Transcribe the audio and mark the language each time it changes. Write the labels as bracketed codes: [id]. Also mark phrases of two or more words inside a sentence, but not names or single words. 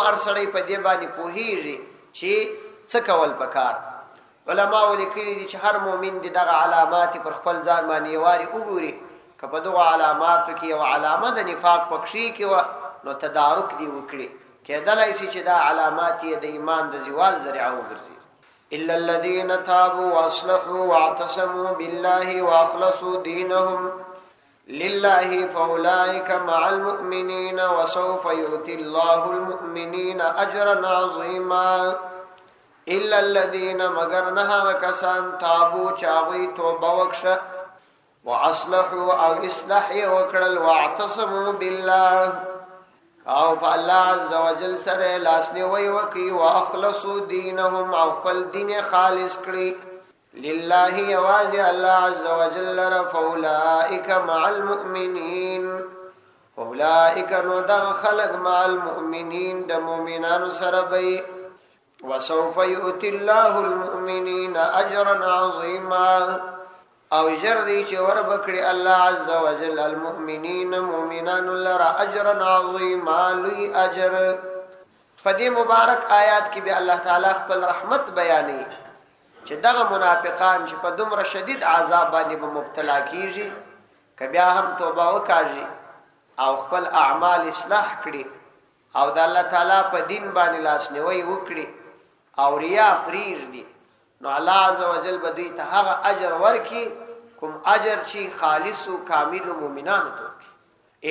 [ps] ارسړی په دې باندې پوهیږي چې څه کول پکار علماء لیکلي دي چې هر مؤمن دغه علامات پر خپل ځان باندې یواري وګوري کله دغه علاماتو کې یو علامه د نفاق پکشي کې نو تدارک دی وکړي کېدلای شي چې دا علامات د ایمان د زوال ذریعہ وګرځي [ar] الا الذين تابوا واصلحوا واعتصموا بالله واخلصوا دينهم لله فاولئك مع المؤمنين وسوف يؤتي الله المؤمنين اجرا عظيما الا الذين [ps] مگر نه وکسان تابوا چاوي توبه وکړه واصلحوا او اصلاح وکړل [ar] واعتصموا بالله [ps] او الله عز وجل سره لاسنی وی وکي [ar] واخلصوا دينهم [ps] او خپل دین خالص کړی لله یوازې الله عز وجل [ar] فاولئک مع المؤمنین [ps] اولئک نو دغه خلق [ar] مع المؤمنین [ps] د مؤمنانو سره به [ar] وسوف يؤتي الله المؤمنين اجرا عظيما [ps] او جردي چې ور بکړي الله عز وجل المؤمنين مؤمنان لرا [ar] اجرا عظيما [ps] لوی اجر. په دې مبارک آیات کې به الله تعالی خپل رحمت بیانوي چې دغه منافقان چې په دومره شدید عذاب باندې به مبتلا کیږي که بیا هم توبه وکړي او خپل اعمال اصلاح کړي او د الله تعالی په دین باندې لاسنیوي وکړي او ریا پریږدي نو الله عز وجل به دوی ته هغه اجر ورکي کوم اجر چې خالص او کامل مؤمنانو ته ورکي.